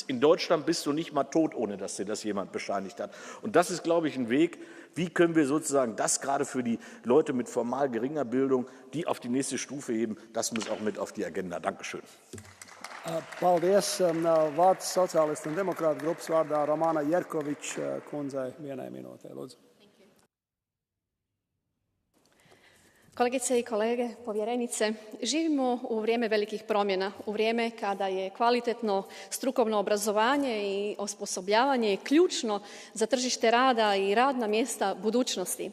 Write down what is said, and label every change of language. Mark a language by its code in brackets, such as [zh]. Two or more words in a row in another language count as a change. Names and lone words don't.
[de] In Deutschland bist du nicht mal tot, ohne dass dir das jemand bescheinigt hat. Und das ist, glaube ich, ein Weg, wie können wir sozusagen das gerade für die Leute mit formal geringer Bildung, die auf die nächste Stufe heben, das muss auch mit auf die Agenda. Dankeschön. [lv] Paldies. Vārds Sociālistu un Demokrātu grupas vārdā Romana Jerkovič kundzei 1 minūtē. Lūdzu. [hr] Kolegice i kolege, povjerenice, živimo u vrijeme velikih promjena, u vrijeme kada je kvalitetno strukovno obrazovanje i osposobljavanje ključno za tržište rada i radna mjesta budućnosti.